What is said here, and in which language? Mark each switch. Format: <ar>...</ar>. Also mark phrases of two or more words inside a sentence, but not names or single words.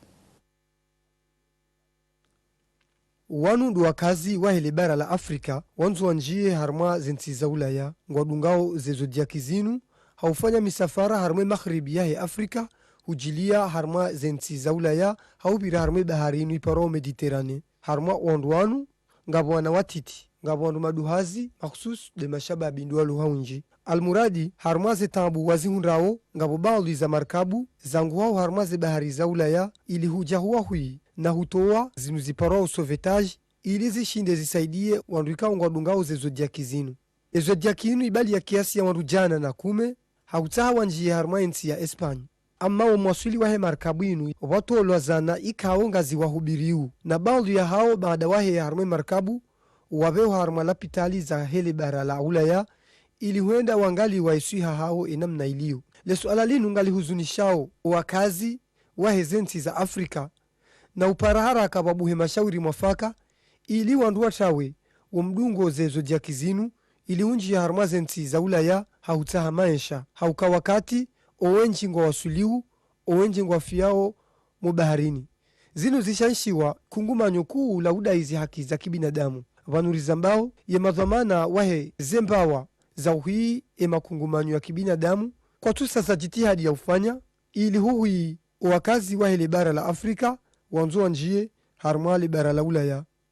<zdj>Wanu ndo wakazi wa hele bara la Afrika wanzu wanjie harma zensi za Ulaya ngwadungao zezodia kizinu haufanya misafara harme maghribi ya he Afrika hujilia harma zensi za Ulaya haubira harme baharini paro Mediterane harma wandwanu ngabwana watiti ngabwandu maduhazi makhusus de mashababi ndwalu haunji almuradi harma ze tambu wazihundrao ngabo baadhi za markabu zangu hao harma ze bahari za Ulaya ili huja huwa hui na hutoa zinuziparo sauvetage ili zishinde zisaidie wanduika ngwadungao zezodia kizinu ezodia kinu ibali ya kiasi ya wandu na kume hautaha wanjie harma ensi ya Espanya amma umwasuli wahe markabu inu watolwa zana ikao ngazi wahubiriu na baadhi ya hao baada wahe ya harma markabu wabeo harma lapitali za hele bara la Ulaya ili huenda wangali waisuiha hao inamna iliu le suala linu ngali huzunishao wakazi wahe zensi za Afrika na uparahara kababuhe mashauri mwafaka ili wanduwa tawe umdungo zezo dia kizinu ili unji ya harmazensi za Ulaya hautaha maisha hauka wakati owenji ngwa wasuliu owenji ngwa fiao mubaharini zinu zishanshiwa kungumanyo kuu lauda hizi haki za kibinadamu vanurizambao ye madhamana wahe zembawa za uhi ema kungumanyo ya kibinadamu kwa tu sasa jitihadi ya ufanya ili huhui wakazi wahe le bara la Afrika wanzuwa njie harmali bara la Ulaya.</zdj>